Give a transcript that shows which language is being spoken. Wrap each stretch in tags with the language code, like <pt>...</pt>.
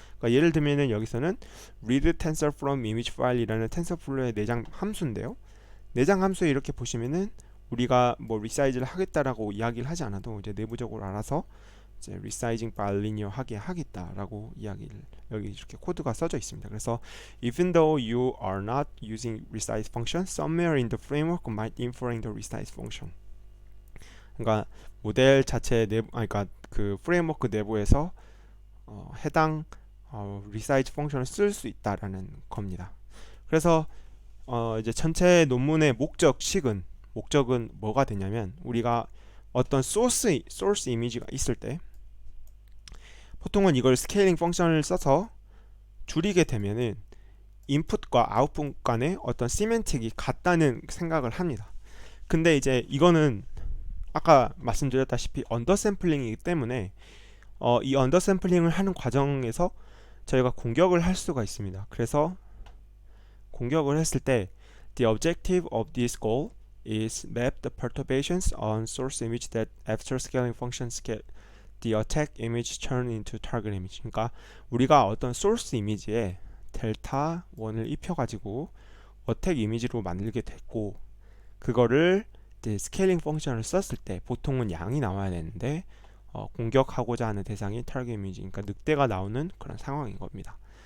<ko>그러니까 예를 들면은 여기서는 read tensor from image file이라는 텐서플로우의 내장 함수인데요. 내장 함수에 이렇게 보시면은 우리가 뭐 리사이즈를 하겠다라고 이야기를 하지 않아도 이제 내부적으로 알아서 이제 resizing bilinear 하게 하겠다라고 이야기를, 여기 이렇게 코드가 써져 있습니다. 그래서</ko> <en>even though you are not using resize function, somewhere in the framework might inferring the resize function.</en> <ko>그러니까 모델 자체 그러니까 그 프레임워크 내부에서 해당 resize 펑션을 쓸 수 있다라는 겁니다. 그래서 이제 전체 논문의 목적은 뭐가 되냐면, 우리가 어떤 소스 이미지가 있을 때 보통은 이걸 스케일링 펑션을 써서 줄이게 되면은 인풋과 아웃풋 간의 어떤 시멘틱이 같다는 생각을 합니다. 근데 이제 이거는 아까 말씀드렸다시피 언더샘플링이기 때문에 이 언더샘플링을 하는 과정에서 저희가 공격을 할 수가 있습니다. 그래서 공격을 했을 때</ko> <en>the objective of this goal is map the perturbations on source image that after scaling functions get the attack image turned into target image.</en> <ko>그러니까 우리가 어떤 source 이미지에 델타 1을 입혀가지고 어택 이미지로 만들게 됐고 그거를 이제 스케일링 펑션을 썼을 때 보통은 양이 나와야 되는데 공격하고자 하는 대상이 타겟 이미지, 그러니까 늑대가 나오는 그런 상황인 겁니다.</ko>